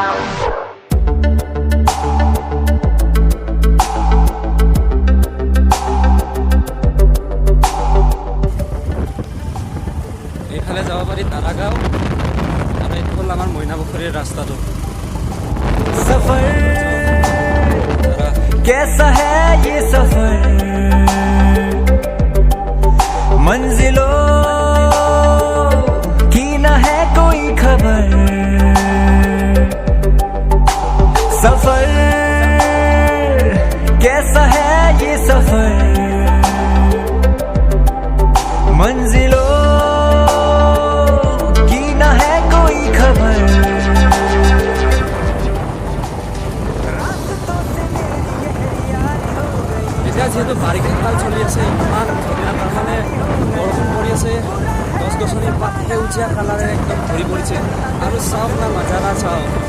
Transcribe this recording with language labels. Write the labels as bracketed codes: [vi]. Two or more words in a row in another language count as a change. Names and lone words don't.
[as] এইফালে যাব পাৰি দাৰাগাঁও আৰু এইটো হ'ল আমাৰ মইনাপুখুৰীৰ ৰাস্তাটো [hi] सफर कैसा है ये सफर मंजिलों की न है कोई खबर सफर कैसा है ये सफर मंजिलों की न है कोई खबर [as] এতিয়া যিহেতু বাৰিষা কাল চলি আছে ইমান ধুনীয়া তাৰমানে বৰষুণ পৰি আছে গছ গছনিৰ পাত সেউজীয়া কালাৰে একদম ভৰি পৰিছে আৰু চাওক না নজাৰা চাওক